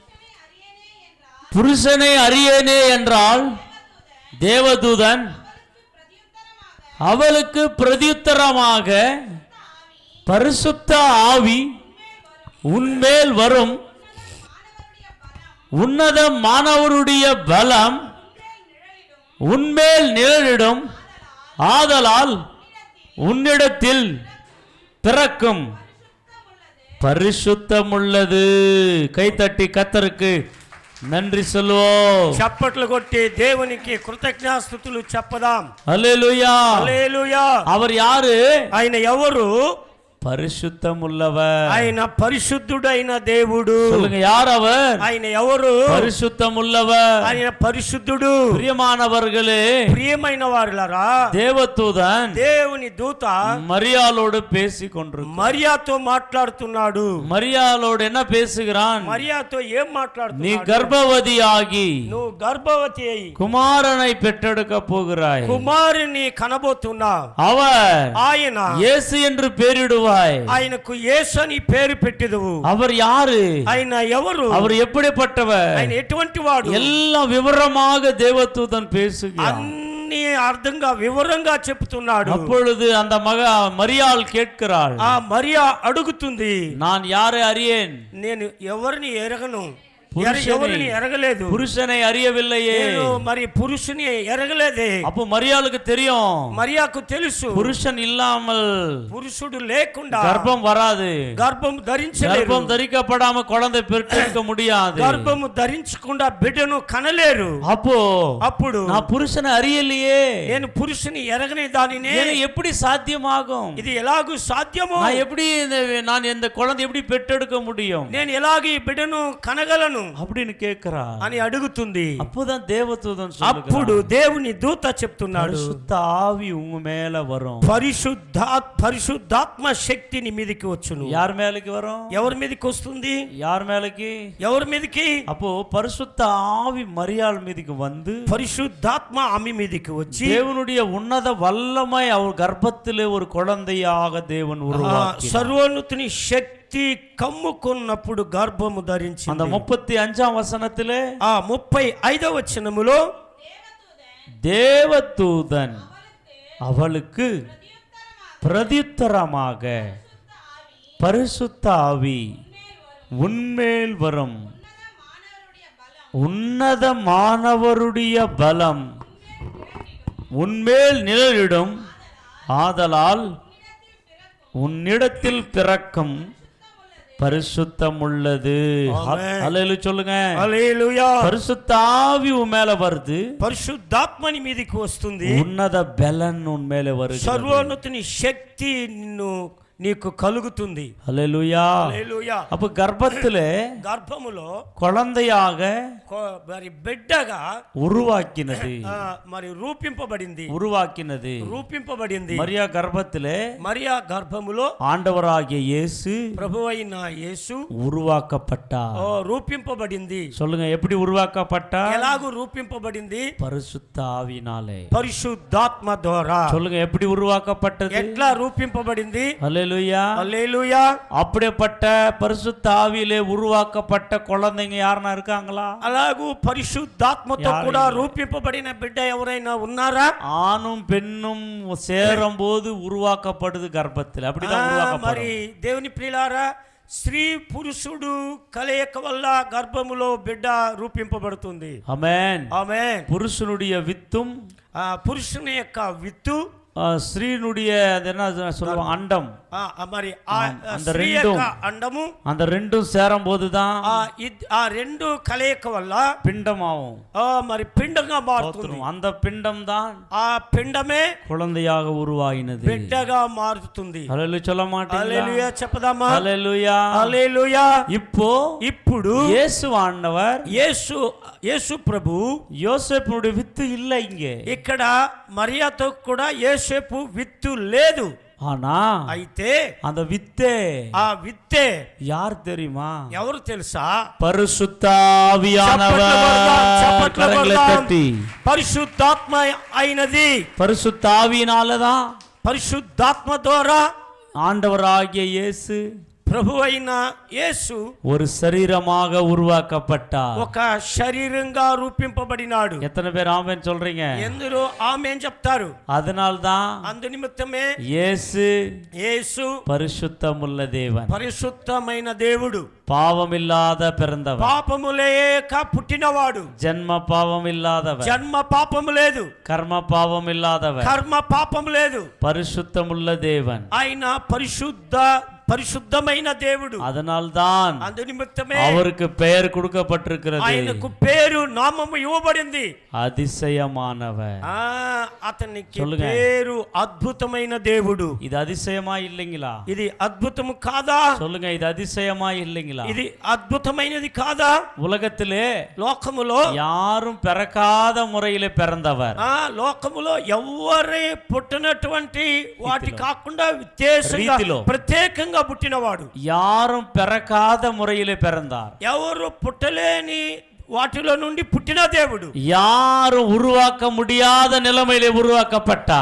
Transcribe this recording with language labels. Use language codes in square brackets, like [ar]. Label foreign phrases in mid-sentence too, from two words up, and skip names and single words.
[ta] புருஷனை அறியேனே என்றால், தேவதூதன் அவளுக்கு பிரதியுத்தரமாக, பரிசுத்த ஆவி உன்மேல் வரும், உன்னத மானவருடைய பலம் உன்மேல் நிழலிடும், ஆதலால் உன்னிடத்தில் பிறக்கும் பரிசுத்தமுள்ளது. கைத்தட்டி கர்த்தருக்கு நன்றி சொல்லுவோம். [te] చప్పట్లు కొట్టి దేవునికి కృతజ్ఞతాస్తుతులు చెప్పదాం. హల్లెలూయా, హల్లెలూయా. [ta] அவர் யாரு? [te] ఆయన ఎవరు? [ta] பரிசுத்தமுள்ளவர். [te] ఆయన పరిశుద్ధుడైన దేవుడు. [ta] சொல்லுங்க, யார் அவர்? [te] ఆయన ఎవరు? [ta] பரிசுத்தமுள்ளவர். [te] ఆయన పరిశుద్ధుడు. [ta] பிரியமானவர்களே, [te] ప్రియమైన వారులారా, [ta] தேவதூதன் [te] దేవుని దూత [ta] மரியாளோடு பேசிக் கொண்டிருக்கிறார். [te] మరియాతో మాట్లాడుతున్నాడు. [ta] மரியாளோடு என்ன பேசுகிறான்? [te] మరియాతో ఏం [ta] நீ [te] మాట్లాడుతున్నాడు? [ta] கர்ப்பவதியாகி [te] నువ్వు గర్భవతి అయి [ta] குமாரனை பெற்றெடுக்க போகிறாய். [te] కుమారుని కనబోతున్నావు. [ta] அவர் [te] ఆయన [ta] இயேசு என்று பெயரிடுவாய். [te] ఆయనకు యేసు అని పేరు పెట్టెదవు. [ta] அவர் யாரு? [te] ఆయన ఎవరు? [ta] அவர் எப்படிப்பட்டவர்? [te] ఆయన ఎటువంటి వాడు? [ta] எல்லாம் விவரமாக தேவதூதன் பேசுகிறார். [te] అన్ని అర్థంగా వివరంగా చెప్తున్నాడు. [ta] அப்பொழுது அந்த மரியாள் கேட்கிறாள், [te] ఆ మరియా అడుగుతుంది, [ta] நான் யாரை அறியேன்? [te] నేను ఎవరిని ఎరగను, పురుషుని- ఎవరిని ఎరగలేదు, [ta] புருஷனை அறியவில்லையே. [te] నేను మరి పురుషుని ఎరగలేదే. [ta] அப்போ மரியாளுக்கு தெரியும், [te] మరియాకు తెలుసు [ta] புருஷன் இல்லாமல் [te] పురుషుడు లేకుండా [ta] கர்ப்பம் வராது. [te] గర్భం ధరించలేరు. [ta] கர்ப்பம் தரிக்கப்படாம குழந்தை பெற்றெடுக்க முடியாது. [te] గర్భము ధరించకుండా బిడ్డను కనలేరు. [ta] அப்போ [te] అప్పుడు [ta] நான் புருஷனை அறியலையே, [te] నేను పురుషుని ఎరగని దానినే [ta] எனக்கு எப்படி சாத்தியமாகும்? [te] ఇది ఎలాగూ సాధ్యమో, [ta] நான் எப்படி நான் இந்த குழந்தை எப்படி பெற்றெடுக்க முடியும்? [te] నేను ఎలాగ ఈ బిడ్డను కనగలను [ta] அப்படின்னு கேட்கிறா [te] అని అడుగుతుంది. [ta] அப்போதான் தேவதூதன் [te] అప్పుడు దేవుని దూత చెప్తున్నాడు, [ta] பரிசுத்த ஆவி உங்க மேல வரும். [te] పరిశుద్ధాత్మ శక్తి నీ మీదకి వచ్చును. [ta] யார் மேலுக்கு வரும்? [te] ఎవరి మీదకి వస్తుంది? [ta] யார் மேலுக்கு? [te] ఎవరి మీదకి? [ta] அப்போ பரிசுத்த ஆவி மரியாள் மீதுக்கு வந்து [te] పరిశుద్ధాత్మ ఆమె మీదకి వచ్చి [ta] தேவனுடைய உன்னத வல்லமை அவர் கர்ப்பத்திலே ஒரு குழந்தையாக தேவன் உருவாக்கினார். [te] సర్వోన్నతుని శక్తి కమ్ముకున్నప్పుడు గర్భము ధరించి [ta] அந்த 35ஆம் வசனத்திலே [te] 35వ వచనములో [ta] தேவதூதன் அவளுக்கு பிரதியுத்தரமாக, பரிசுத்த ஆவி உன்மேல் வரும், உன்னத மானவருடைய பலம் உன்மேல் நிழலிடும், ஆதலால் உன்னிடத்தில் பிறக்கும் பரிசுத்தம் உள்ளது. அல்லேலூயா சொல்லுங்க. [te] హల్లెలూయా. [ta] பரிசுத்த ஆவி உன் மேல வருது, [te] పరిశుద్ధాత్మని మీదకి వస్తుంది, [ta] உன்னத பலன் உன் மேல வருது, [te] సర్వోన్నతుని శక్తి నీకు కలుగుతుంది. [ta] அல்லேலூயா. [te] హల్లెలూయా. [ta] அப்ப கர்ப்பத்திலே [te] గర్భములో [ta] குழந்தையாக [te] మరి బిడ్డగా [ta] உருவாக்கினது, [te] మరి రూపింపబడింది. [ta] மரியா கர்ப்பத்திலே [te] మరియా గర్భములో [ta] ஆண்டவராகிய இயேசு [te] ప్రభువైన యేసు [ta] உருவாக்கப்பட்டார். [te] రూపింపబడింది. [ta] சொல்லுங்க, எப்படி உருவாக்கப்பட்டார்? [te] ఎలాగూ రూపింపబడింది? [ta] பரிசுத்த ஆவினாலே. [te] పరిశుద్ధాత్మ ద్వారా. [ta] சொல்லுங்க, எப்படி உருவாக்கப்பட்டது? [te] ఎట్లా రూపింపబడింది? [ta] அல்லேலூயா. [te] హల్లెలూయా. [ta] அப்படிப்பட்ட பரிசுத்த ஆவியிலே உருவாக்கப்பட்ட குழந்தைங்க யாருன்னா இருக்காங்களா? [te] అలాగూ పరిశుద్ధాత్మతో కూడా రూపింపబడిన బిడ్డ ఎవరైనా ఉన్నారా? [ta] ஆணும் பெண்ணும் சேரும் போது உருவாக்கப்படுது கர்ப்பத்தில். அப்படிதான் [te] మరి [ta] உருவாக்கப்படும். [te] దేవుని ప్రియులారా, స్త్రీ పురుషుడు కలయిక వల్ల గర్భములో బిడ్డ రూపింపబడుతుంది. [ta] ஆமென். [te] ఆమేన్. [ta] புருஷனுடைய வித்தும் [te] పురుషుని యొక్క విత్తు, [ta] ஸ்ரீனுடைய என்ன சொல்லுவாங்க, அண்டம், [te] మరి [ta] அந்த [te] స్త్రీ [ta] ரெண்டும், [te] యొక్క అండము, [ta] அந்த ரெண்டும் சேரும் போதுதான் [te] ఆ రెండు కలయిక వల్ల [ta] பிண்டமாகும், [te] మరి పిండంగా మారుతుంది. [ta] அந்த பிண்டம் தான் [te] ఆ పిండమే [ta] குழந்தையாக உருவாகினது, [te] బిడ్డగా మారుతుంది. [ta] ஹல்லேலூயா சொல்ல மாட்டீங்களா? [te] హల్లెలూయా చెప్పదామా? [ta] ஹல்லேலூயா. [te] హల్లెలూయా. [ta] ఇప్పుడు இயேசு ஆண்டவர், [te] యేసు ప్రభు, [ta] யோசேப்புடைய வித்து இல்ல இங்க. [te] ఇక్కడ మరియాతో కూడా యేసేపు విత్తు లేదు. [ta] ஆனா [te] అయితే [ta] அந்த வித்தே [te] ఆ విత్తే [ta] யார் தெரியுமா? [te] ఎవరు తెలుసా? [ta] பரிசுத்த ஆவியானவர். கரங்களை தட்டி [te] పరిశుద్ధాత్మ అయినది. [ta] பரிசுத்த ஆவியினாலதான் [te] పరిశుద్ధాత్మ ద్వారా [ta] ஆண்டவராகிய இயேசு [te] ప్రభు అయిన యేసు [ta] ஒரு శరీரமாக உருவாக்கப்பட்டார். [te] ఒక శరీరంగా రూపింపబడినాడు. [ta] எத்தனை பேர் ஆமென் சொல்றீங்க? [te] ఎందరో ఆమేన్ చెప్తారు. [ta] அதனால்தான் [te] అందు నిమిత్తమే [ta] యేసు பரிசுத்தமுள்ள தேவன், [te] పరిశుద్ధమైన దేవుడు, [ta] பாவமில்லாத பிறந்தவர், [te] పాపము లేక పుట్టినవాడు, [ta] జన్మ పావమిல்லாதவர், [te] జన్మ పాపము లేదు, [ta] కర్మ పావమిல்லாதவர், [te] కర్మ పాపము లేదు, [ta] பரிசுத்தமுள்ள தேவன், [te] ఆయన పరిశుద్ధమైన దేవుడు. [ta] அதனால்தான் [te] అందు నిమిత్తమే [ta] அவருக்கு பெயர் கொடுக்கப்பட்டிருக்கிறது. ఆయనకు పేరు నామము ఇవ్వబడింది அதிசயமானவர். [te] అతనికి పేరు అద్భుతమైన దేవుడు. [ta] இது அதிசயமா இல்லைங்களா? [te] ఇది అద్భుతము కాదా? [ta] சொல்லுங்க, இது அதிசயமா இல்லைங்களா? [te] ఇది అద్భుతమైనది కాదా? [ta] உலகத்திலே [te] లోకములో [ta] யாரும் பிறக்காத முறையிலே பிறந்தவர். [te] లోకములో ఎవరే పుట్టినటువంటి వాటి కాకుండా విశేషంగా ప్రత్యేకంగా పుట్టినవాడు. [ta] யாரும் பிறக்காத முறையிலே பிறந்தார். [te] ఎవరు పుట్టలేని వాటిలో నుండి పుట్టిన దేవుడు. [ta] யாரும் உருவாக்க முடியாத நிலைமையிலே உருவாக்கப்பட்டார்.